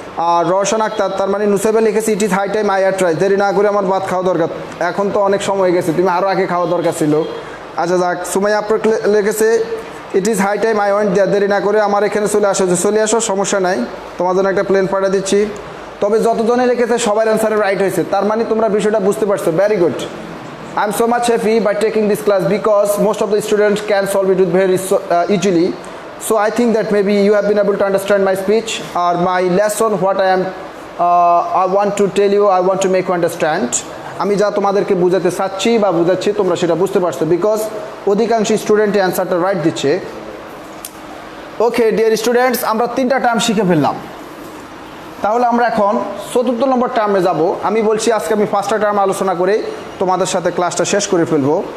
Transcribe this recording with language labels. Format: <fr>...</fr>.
<bn>আর রওশন আক্তার, তার মানে নুসাইবা লিখেছে,</bn> <en>It is high time I are try.</en> <bn>দেরি না করে আমার ভাত খাওয়া দরকার, এখন তো অনেক সময় হয়ে গেছে, তুমি আরও আগে খাওয়া দরকার ছিল। আচ্ছা যাক। সুমাইয়া আপনার লিখেছে,</bn> <en>It is high time I want there.</en> <bn>দেরি না করে আমার এখানে চলে আসো। যে চলে আসো, সমস্যা নাই, তোমার জন্য একটা প্লেন পাঠিয়ে দিচ্ছি। তবে যতজনে লিখেছে সবার অ্যান্সারে রাইট হয়েছে, তার মানে তোমরা বিষয়টা বুঝতে পারছো।</bn> <en>Very good. I am so much happy by taking this class because most of the students can solve it with very easily. So I think that maybe you have been able to understand my speech or my lesson. What I want to tell you, I want to make you understand.</en> <bn>আমি যা তোমাদেরকে বোঝাতে চাচ্ছি বা বোঝাচ্ছি তোমরা সেটা বুঝতে পারছো, বিকজ অধিকাংশ স্টুডেন্টই অ্যান্সারটা রাইট দিচ্ছে।</bn> <en>okay dear students,</en> <bn>আমরা 3টা টার্ম শিখে ফেললাম। তাহলে আমরা এখন 4th নম্বর টার্মে যাব। আমি বলছি আজকে আমি 5টা টার্ম আলোচনা করে তোমাদের সাথে ক্লাসটা শেষ করে ফেলবো।</bn>